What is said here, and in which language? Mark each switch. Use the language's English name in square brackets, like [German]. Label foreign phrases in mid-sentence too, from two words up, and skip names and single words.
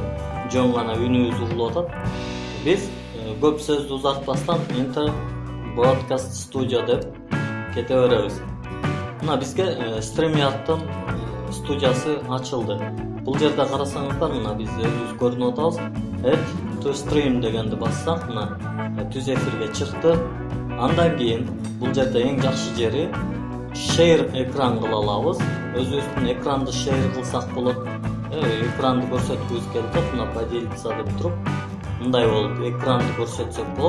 [Kyrgyz] Жөн гана үнүбүз угулуп атат. Биз көп сөздү узартпастан [English] Enter Broadcast Studio [Kyrgyz] деп кете беребиз. Мына бизге StreamYard'дын студиясы ачылды. Бул жерде карасаңыздар, мына биз өзүбүз көрүнүп атабыз. [English] Add to stream [Kyrgyz] дегенди бассак, мына түз эфирге чыкты. Андан кийин бул жерде эң жакшы жери share экран кыла алабыз. Өзүбүздүн экранды share кылсак болот. Экранды көрсөткүбүз келип атат. Мына поделиться деп туруп, мындай болуп экранды көрсөтсөк болот.